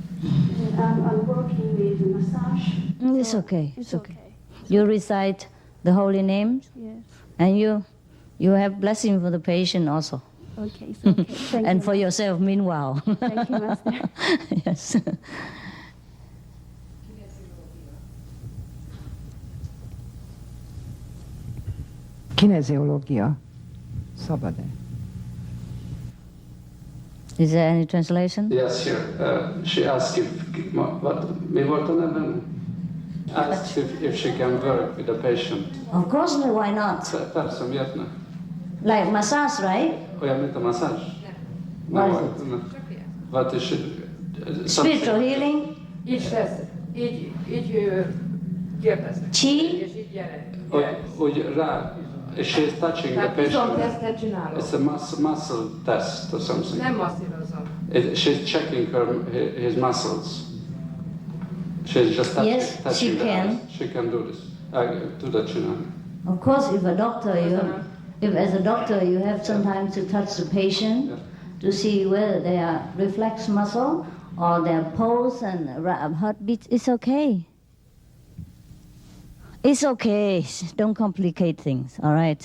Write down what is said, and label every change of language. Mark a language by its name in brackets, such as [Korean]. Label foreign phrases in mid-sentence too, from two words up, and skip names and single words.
[English] I'm working with massage. It's okay. It's okay. You recite the holy names, Yes. and you have blessing for the patient also, Okay, it's okay. Thank and you. for yourself meanwhile. Thank you, Master. Yes. [Hungarian] Kinesiológia. Szabad-e? [English] Is there any translation? Yes, here. She asked [Hungarian] mi volt a nevem? [English] Asked if she can work with a patient. Of course, why not? [Hungarian] Persze, miért ne? [English] Like massage, right? [Hungarian] Olyan, mint a masszázs? [English] What is Nem. What is it? Spiritual healing, [Hungarian] Így tesz, így kérdeznek. [English] chi, [Hungarian] És így gyere. Úgy rá, [English] she's touching the [Hungarian] Tehát [English] patient. [Hungarian] izomtesztet csinálok. [English] It's a muscle test or something. [Hungarian] Nem masszírozom. [English] She's checking his muscles. She's just touching, Yes, she touching the can. eyes. She can do this. [Hungarian] Tud csinálni. [English] Of course, if as a doctor you have sometimes to touch the patient to see whether they are reflex muscle or their pulse and heartbeat, it's okay. It's okay. Don't complicate things, all right?